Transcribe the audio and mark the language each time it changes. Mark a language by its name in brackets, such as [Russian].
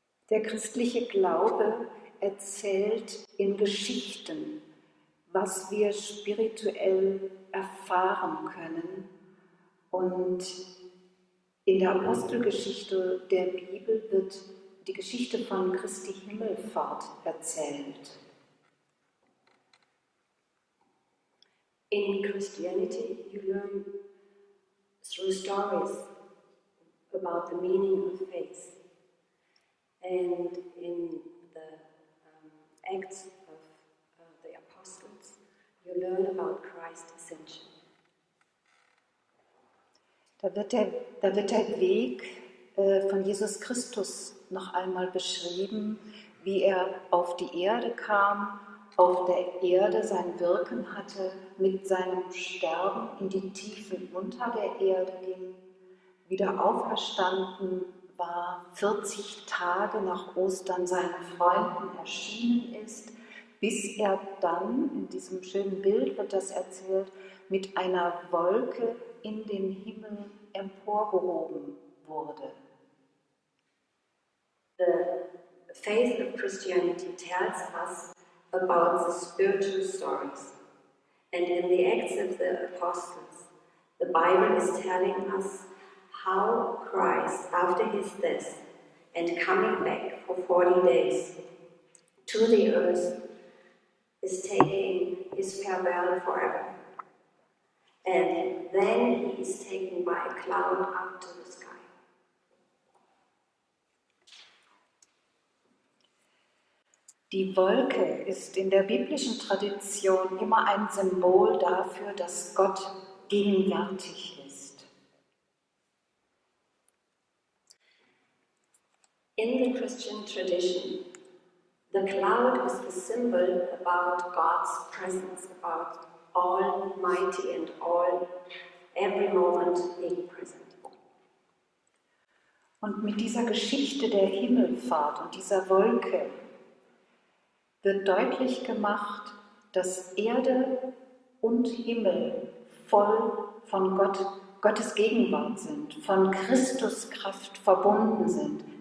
[German] Der christliche Glaube erzählt in Geschichten, was wir spirituell erfahren können. Und in der Apostelgeschichte der Bibel wird die Geschichte von Christi Himmelfahrt erzählt. [English] In Christianity, you learn through stories about the meaning of faith. And in the Acts of the Apostles, you learn about Christ's Ascension. [German] Da wird der Weg von Jesus Christus noch einmal beschrieben, wie er auf die Erde kam, auf der Erde sein Wirken hatte, mit seinem Sterben in die Tiefen unter der Erde ging, wieder auferstanden war, 40 Tage nach Ostern seinen Freunden erschienen ist, bis er dann, in diesem schönen Bild wird das erzählt, mit einer Wolke in den Himmel emporgehoben wurde. [English] The faith of Christianity tells us about the spiritual stories. And in the Acts of the Apostles, the Bible is telling us how Christ, after his death and coming back for 40 days to the earth, is taking his farewell forever. And then he is taken by a cloud up to the sky. [German] Die Wolke ist in der biblischen Tradition immer ein Symbol dafür, dass Gott gegenwärtig ist. [English] In the Christian tradition, the cloud is a symbol about God's presence, about Almighty and every moment being present. [German] Und mit dieser Geschichte der Himmelfahrt und dieser Wolke wird deutlich gemacht, dass Erde und Himmel voll von Gottes Gegenwart sind, von Christuskraft verbunden sind.